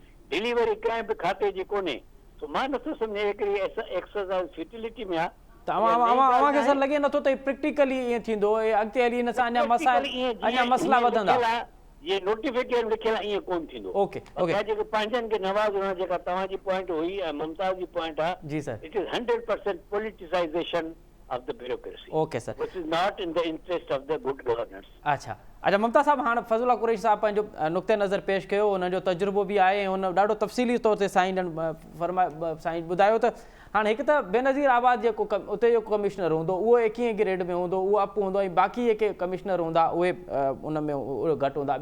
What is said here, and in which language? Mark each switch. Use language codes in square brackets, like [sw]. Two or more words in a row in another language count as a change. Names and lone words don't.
[sd] डिलीवरी कंहिं बि खाते जी कोन्हे त मां नथो सम्झे हिकिड़ी [en] exercise futility [sd] में आहे। त अव्हांखे सर लॻे नथो त प्रैक्टिकली ईअं थींदो अॻिते हली हिन सां अञा मसला वधंदा। ये नोटिफिकेशन लिखियल ईअं कोन थींदो। [en] okay okay [sd] जेके पंहिंजनि खे नवाज़णो जेका तव्हांजी पॉइंट हुई ऐं मुमताज़ जी पॉइंट आहे, जी सर, [en] it is 100% politicization of the bureaucracy. Okay sir. Which is not in the interest of the good governance. [sd] अच्छा मुमताज़ साहब, हाँ फज़लुल्ला कुरैशी साहब पंहिंजो नुक़्ते नज़र पेश कयो, उन्हनि जो तजुर्बो बि आहे ऐं हुन ॾाढो तफ़सीली तौर ते साईं ॿुधायो त हाणे हिकु त बेनज़ीर आबाद जेको उते जो कमिश्नर हूंदो उहो 21 ग्रेड में हूंदो, उहो अप हूंदो, ऐं बाक़ी जेके कमिश्नर हूंदा उहे उन में घटि हूंदा।